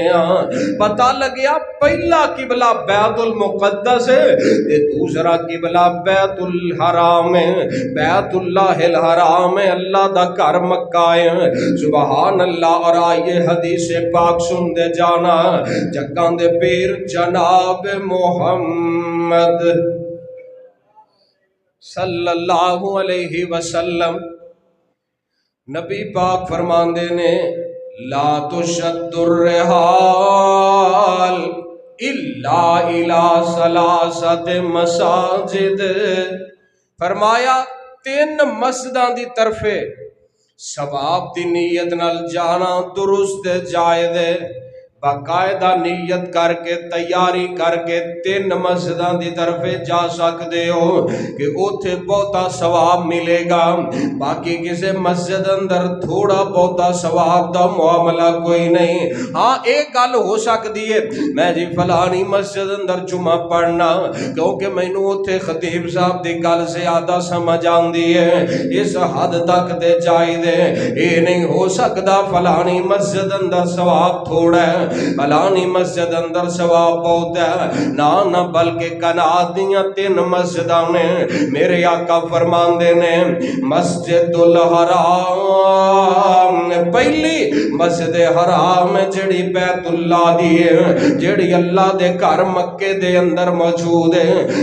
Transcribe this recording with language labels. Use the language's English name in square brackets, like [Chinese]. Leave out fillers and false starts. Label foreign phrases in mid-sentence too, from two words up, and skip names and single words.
[Punjabi] پتا لگیا پہلا قبلہ بیت المقدس ہے تے دوسرا قبلہ بیت الحرام ہے. بیت اللہ الحرام ہے، اللہ دا گھر مکہ ہے. [Arabic] سبحان اللہ. [Urdu] اور آئیے حدیث پاک سنتے جانا. [Punjabi] جگاں دے پیر جناب محمد [Arabic] صلی اللہ علیہ وسلم [Punjabi] نبی پاک فرماندے نے [Arabic] لا تشد الرحال إلا إلى ثلاثة مساجد. [Punjabi] فرمایا تین مسجداں دی طرفے ثواب دی نیت نال جانا درست جائز ہے. باقاعدہ نیت کرکے تیاری کرکے تین مسجداں دی طرفے جا سکتے ہو کہ اوتھے بہتا ثواب ملے گا. باقی کسی مسجد اندر تھوڑا بہتا ثواب دا معاملہ کوئی نہیں. ہاں ایک گل ہو سکتی ہے میں جی فلانی مسجد اندر جمعہ پڑھنا کیونکہ مینوں اوتھے خطیب صاحب کی گل زیادہ سمجھ آتی ہے، اس حد تک تے جائز ہے. [Urdu] یہ نہیں ہو سکتا فلانی مسجد اندر ثواب تھوڑا ہے فلانی مسجد اندر ثواب بہت ہے. [Punjabi] نہ نہ بلکہ کنات دیاں تین مسجداں نے. میرے آقا فرماندے نے مسجد الحرام پہلی مسجد حرام جڑی بیت اللہ دی ہے، جڑی اللہ دے گھر مکے دے اندر موجود ہے.